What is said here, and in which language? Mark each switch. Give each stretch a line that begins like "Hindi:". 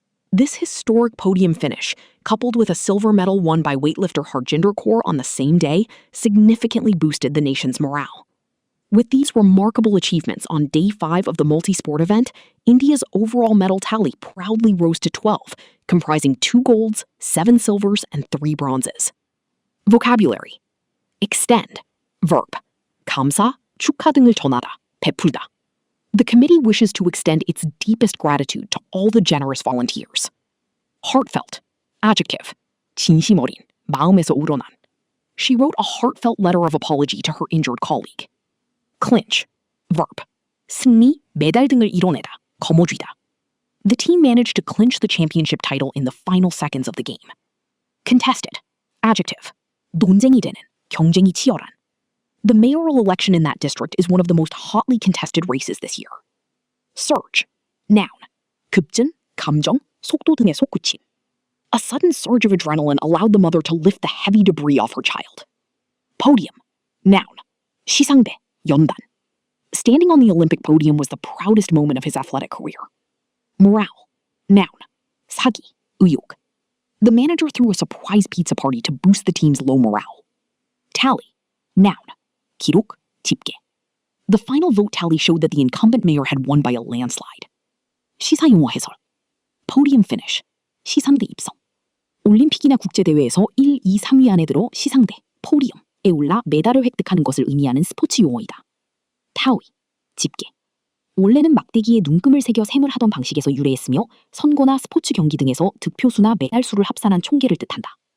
English: This historic podium finish, coupled with a silver medal won by weightlifter Harjinder Kaur on the same day, significantly boosted the nation's morale. With these remarkable achievements on Day 5 of the multi-sport event, India's overall medal tally proudly rose to 12, comprising 2 golds, 7 silvers, and 3 bronzes. Vocabulary. Extend. Verb.
Korean: 감사, 축하 등을 전하다, 베풀다.
English: The committee wishes to extend its deepest gratitude to all the generous volunteers. Heartfelt. Adjective.
Korean: 진심 어린, 마음에서 우러난.
English: She wrote a heartfelt letter of apology to her injured colleague. Clinch. Verb.
Korean: 승리, 메달 등을 이뤄내다, 거머쥐다.
English: The team managed to clinch the championship title in the final seconds of the game. Contested. Adjective.
Korean: 논쟁이 되는, 경쟁이 치열한.
English: The mayoral election in that district is one of the most hotly contested races this year. Surge. Noun.
Korean: 급진, 감정, 속도 등의 솟구침.
English: A sudden surge of adrenaline allowed the mother to lift the heavy debris off her child. Podium. Noun.
Korean: 시상대, 연단.
English: Standing on the Olympic podium was the proudest moment of his athletic career. Morale. Noun.
Korean: 사기, 의욕.
English: The manager threw a surprise pizza party to boost the team's low morale. Tally. Noun.
Korean: 기록, 집계.
English: The final vote tally showed that the incumbent mayor had won by a landslide.
Korean: 시사용어 해설. Podium finish. 시상대 입성. 올림픽이나 국제대회에서 1, 2, 3위 안에 들어 시상대, 포디엄에 올라 메달을 획득하는 것을 의미하는 스포츠 용어이다. 타위, 집계. 원래는 막대기에 눈금을 새겨 셈을 하던 방식에서 유래했으며 선거나 스포츠 경기 등에서 득표수나 메달 수를 합산한 총계를 뜻한다.